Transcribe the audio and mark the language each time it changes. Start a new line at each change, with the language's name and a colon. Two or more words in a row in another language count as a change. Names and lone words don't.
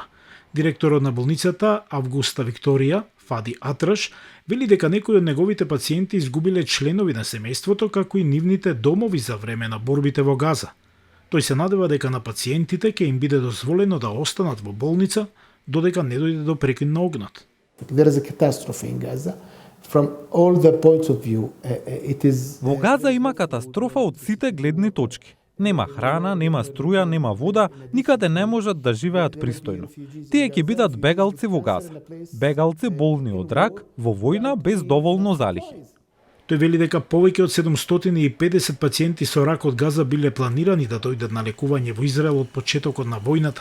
Macedonian: Директорот на болницата Августа Викторија, Фади Атраш, вели дека некои од неговите пациенти изгубиле членови на семејството како и нивните домови за време на борбите во Газа. Тој се надева дека на пациентите ќе им биде дозволено да останат во болница додека не дојде до прекин на огнот.
English: There is a catastrophe in Gaza. From all the points of view, it is.
Macedonian: Во Газа има катастрофа од сите гледни точки. Нема храна, нема струја, нема вода, никаде не можат да живеат пристојно. Тие ќе бидат бегалци во Газа. Бегалци болни од рак, во војна без доволно залихи. Тој вели дека повеќе од 750 пациенти со рак од Газа биле планирани да дојдат на лекување во Израел од почетокот на војната.